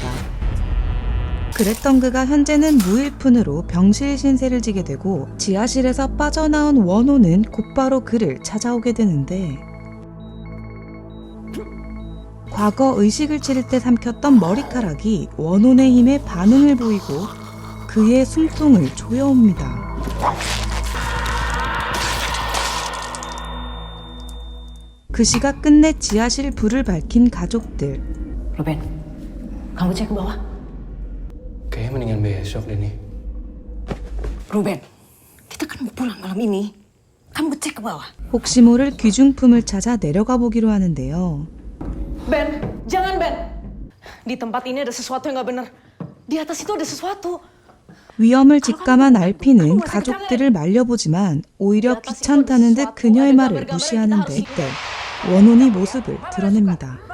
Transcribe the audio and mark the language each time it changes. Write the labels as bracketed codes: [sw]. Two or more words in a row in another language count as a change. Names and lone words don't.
[ko] 그랬던 그가 현재는 무일푼으로 병실 신세를 지게 되고 지하실에서 빠져나온 원호는 곧바로 그를 찾아오게 되는데 과거 의식을 치를 때 삼켰던 머리카락이 원혼의 힘에 반응을 보이고 그의 숨통을 조여옵니다. 그 시각 끝내 지하실 불을 밝힌 가족들. [id] Ruben, kamu cek ke bawah. Kayaknya mendingan besok deh nih. Ruben, kita kan mau pulang malam ini. Kamu cek ke bawah. [ko] 혹시 모를 귀중품을 찾아 내려가 보기로 하는데요. [id] Ben, jangan Ben. Di tempat ini ada sesuatu yang gak bener. Di atas itu ada sesuatu. [ko] 위험을 직감한 알피는 가족들을 말려보지만 오히려 귀찮다는 듯 그녀의 말을 무시하는데 이때 원혼이 모습을 드러냅니다.